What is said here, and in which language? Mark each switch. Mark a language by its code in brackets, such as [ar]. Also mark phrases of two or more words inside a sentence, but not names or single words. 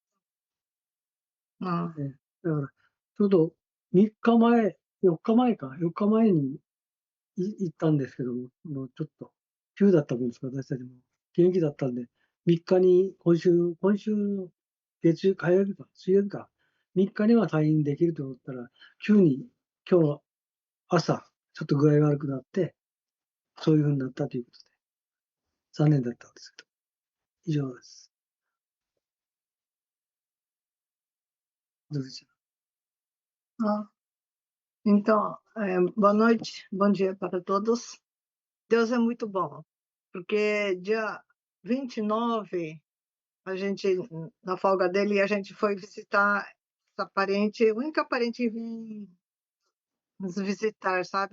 [ja] だから、ちょうど3日前、4日前か、4日前に行ったんですけども、もうちょっと急だったもんですから、私たちも元気だったんで、 3日に、今週の火曜日か、水曜日か、3日には退院できると思ったら、急に今日朝、ちょっと具合が悪くなって、そういうふうになったということで、残念だったんですけど、以上です。どうでしょ [pt] Ah, então, boa noite, bom dia para todos. Deus é muito bom, porque dia 29, a gente, na folga dele, a gente foi visitar essa parente, a única parente que vem nos visitar, sabe?